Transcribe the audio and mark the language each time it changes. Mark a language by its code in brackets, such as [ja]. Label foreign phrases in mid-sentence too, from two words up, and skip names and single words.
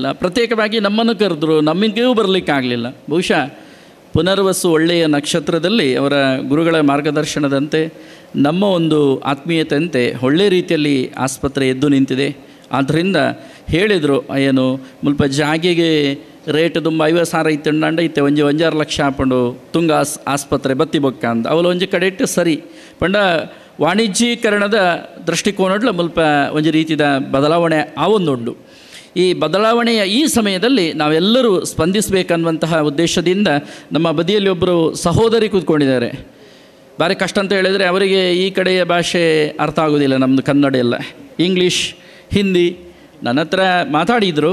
[kn] ಪ್ರತ್ಯೇಕವಾಗಿ ನಮ್ಮನ್ನು ಕರೆದ್ರು, ನಮಗೂ ಬರಲಿಕ್ಕಾಗಲಿಲ್ಲ. ಬಹುಶಃ ಪುನರ್ವಸು ಒಳ್ಳೆಯ ನಕ್ಷತ್ರದಲ್ಲಿ ಅವರ ಗುರುಗಳ ಮಾರ್ಗದರ್ಶನದಂತೆ ನಮ್ಮ ಒಂದು ಆತ್ಮೀಯತೆಯಂತೆ ಒಳ್ಳೆಯ ರೀತಿಯಲ್ಲಿ ಆಸ್ಪತ್ರೆ ಎದ್ದು ನಿಂತಿದೆ. ಆದ್ದರಿಂದ ಹೇಳಿದರು, [tcy] ಏನು ಮುಲ್ಪ ಜಾಗೆಗೆ ರೇಟ್ ತುಂಬ 50,000 ಇತ್ತಂಡ ಇತ್ತೆ ಒಂಜಿ 5-6 ಲಕ್ಷ ಹಾಕೊಂಡು ತುಂಗ ಆಸ್ಪತ್ರೆ ಬತ್ತಿ ಬೊಕ್ಕ ಅಂತ ಅವಳು ಒಂಜಿ ಕಡೆ ಇಟ್ಟು ಸರಿ ಪಂಡ ವಾಣಿಜ್ಯೀಕರಣದ ದೃಷ್ಟಿಕೋನಡ್ಲ ಮುಲ್ಪ ಒಂಜಿ ರೀತಿಯ ಬದಲಾವಣೆ ಆವೊಂದುಂಡು. [kn] ಈ ಬದಲಾವಣೆಯ ಈ ಸಮಯದಲ್ಲಿ ನಾವೆಲ್ಲರೂ ಸ್ಪಂದಿಸಬೇಕನ್ನುವಂತಹ ಉದ್ದೇಶದಿಂದ ನಮ್ಮ ಬದಿಯಲ್ಲಿ ಒಬ್ಬರು ಸಹೋದರಿ ಕೂತ್ಕೊಂಡಿದ್ದಾರೆ. ಭಾರಿ ಕಷ್ಟ ಅಂತ ಹೇಳಿದರೆ ಅವರಿಗೆ ಈ ಕಡೆಯ ಭಾಷೆ ಅರ್ಥ ಆಗೋದಿಲ್ಲ, ನಮ್ಮದು ಕನ್ನಡ ಎಲ್ಲ, ಇಂಗ್ಲೀಷ್, ಹಿಂದಿ. ನನ್ನ ಹತ್ರ ಮಾತಾಡಿದರು.